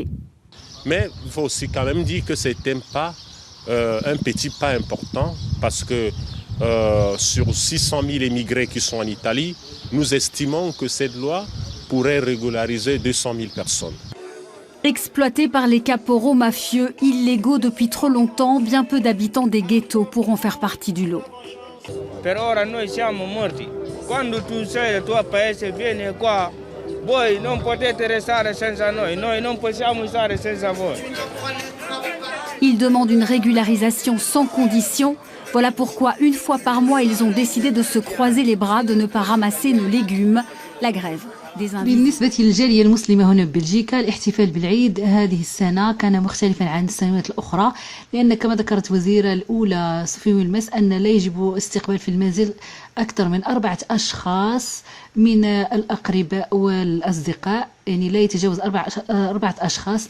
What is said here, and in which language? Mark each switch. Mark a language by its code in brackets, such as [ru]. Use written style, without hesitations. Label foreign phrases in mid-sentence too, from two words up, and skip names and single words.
[fr] Mais il faut aussi quand même dire que ce n'était pas un petit pas important parce que sur 600 000 émigrés qui sont en Italie, nous estimons que cette loi pourrait régulariser 200 000 personnes. Exploités par les caporaux mafieux illégaux depuis trop longtemps, bien peu d'habitants des ghettos pourront faire partie du lot. [it] Per ora noi siamo morti. Quando tu sei il tuo paese vieni qua, voi non potete restare senza noi non possiamo stare senza voi. [fr] Ils demandent une régularisation sans condition. Voilà pourquoi une fois par mois, ils ont décidé de se croiser les bras, de ne pas ramasser nos légumes. La grève des invisibles. [ar] بالنسبة للجالية المسلمة هنا ببلجيكا الاحتفال بالعيد هذه السنة كان مختلفا عن السنوات الأخرى لأن كما ذكرت وزيرة الأولى صوفي ويلمس أن لا يجب استقبال في المنزل أكثر من 4 أشخاص من الأقرباء والأصدقاء يعني لا يتجاوز 4 أشخاص.